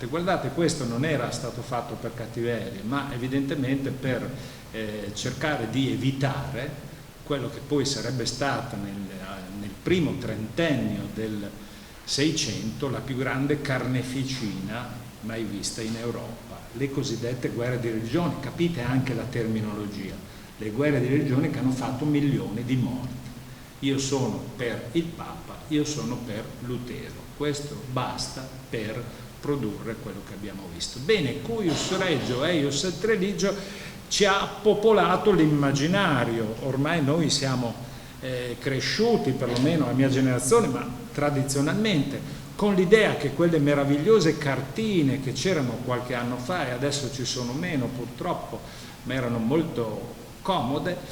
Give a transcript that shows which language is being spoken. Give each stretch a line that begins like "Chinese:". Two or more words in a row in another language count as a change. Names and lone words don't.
Italian: Guardate, questo non era stato fatto per cattiveria, ma evidentemente per cercare di evitare quello che poi sarebbe stata nel primo trentennio del 600 la più grande carneficina mai vista in Europa, le cosiddette guerre di religione. Capite anche la terminologia, le guerre di religione che hanno fatto milioni di morti. Io sono per il Papa, io sono per Lutero, questo basta per produrre quello che abbiamo visto. Bene,
Latin: cuius regio eius et religio
Italian: ci ha popolato l'immaginario. Ormai noi siamo cresciuti, perlomeno la mia generazione, ma tradizionalmente, con l'idea che quelle meravigliose cartine che c'erano qualche anno fa, e adesso ci sono meno purtroppo, ma erano molto comode,